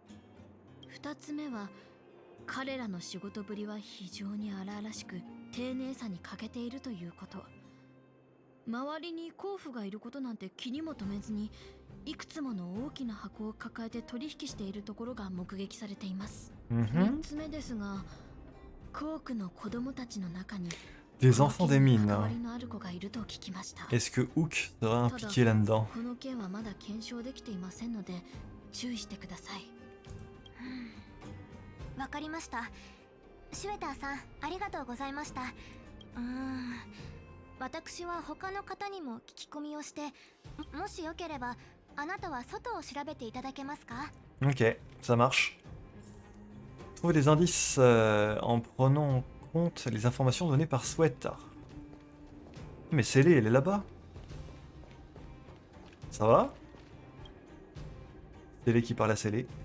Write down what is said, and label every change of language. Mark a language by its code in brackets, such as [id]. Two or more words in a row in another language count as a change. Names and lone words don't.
[ja] 二つ目は、彼らの仕事ぶりは非常に荒々しく丁寧さに欠けているということ。周りに甲府がいることなんて気にも留めずに、いくつもの大きな箱を抱えて取引しているところが目撃されています。3つ目ですが、コークの子供たちの中に [fr] Des enfants des mines. [ja] 関わりのある子がいると聞きました。 [fr] Est-ce que Hook sera impliqué là-dedans? [ja] この件はまだ検証できていませんので注意してください。わかりました。シュエターさん、ありがとうございました。私は他の方にも聞き込みをして、もしよければあなたは外を調べていただけますか？ [fr] Ok, ça marche. Trouver des indices en prenant en compte les informations données par Sweat. Mais Célé, elle est là-bas. Ça va? Célé qui parle à Célé.